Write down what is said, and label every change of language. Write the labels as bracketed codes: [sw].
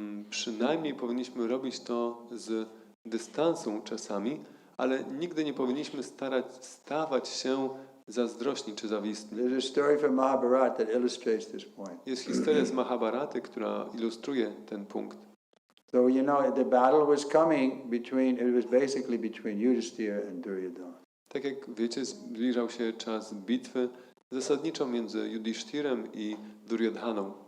[pl] Przynajmniej powinniśmy robić to z dystansu czasami, ale nigdy nie powinniśmy stawać się zazdrośni czy zawistni. [en] There's a story from Mahabharata that illustrates this point. [pl] Jest historia z Mahabharaty, która ilustruje ten punkt. [en] So the battle was coming it was basically between Yudhishthira and Duryodhana. [pl] Tak jak wiecie, zbliżał się czas bitwy zasadniczo między Yudhishthirem i Duryodhaną.